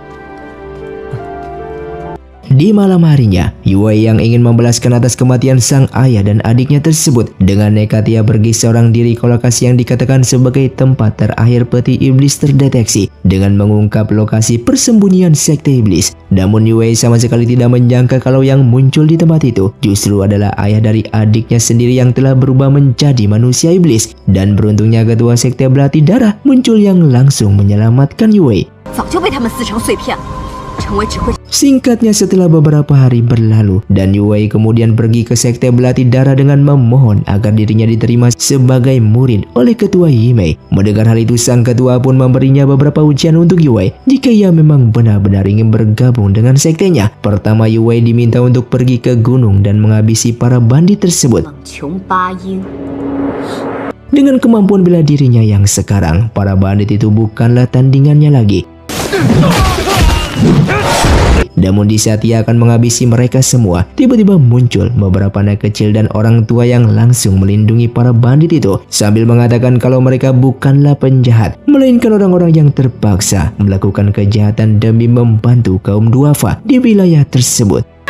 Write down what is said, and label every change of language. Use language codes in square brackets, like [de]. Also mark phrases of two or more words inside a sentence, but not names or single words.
[id] Di malam harinya, Yue yang ingin membalaskan atas kematian sang ayah dan adiknya tersebut dengan nekat ia pergi seorang diri ke lokasi yang dikatakan sebagai tempat terakhir peti iblis terdeteksi dengan mengungkap lokasi persembunyian sekte iblis. Namun Yue sama sekali tidak menyangka kalau yang muncul di tempat itu justru adalah ayah dari adiknya sendiri yang telah berubah menjadi manusia iblis. Dan beruntungnya ketua sekte Belati Darah muncul yang langsung menyelamatkan Yue. [zh] 早就被他们撕成碎片了，成为只会。 [id] Singkatnya setelah beberapa hari berlalu dan Yue kemudian pergi ke sekte Belati Darah dengan memohon agar dirinya diterima sebagai murid oleh ketua Hime. Mendengar hal itu sang ketua pun memberinya beberapa ujian untuk Yue jika ia memang benar-benar ingin bergabung dengan sektenya. Pertama Yue diminta untuk pergi ke gunung dan menghabisi para bandit tersebut. 冷穷八音。 Dengan kemampuan bela dirinya yang sekarang, para bandit itu bukanlah tandingannya lagi. Namun di saat ia akan menghabisi mereka semua, tiba-tiba muncul beberapa anak kecil dan orang tua yang langsung melindungi para bandit itu sambil mengatakan kalau mereka bukanlah penjahat, melainkan orang-orang yang terpaksa melakukan kejahatan demi membantu kaum duafa di wilayah tersebut.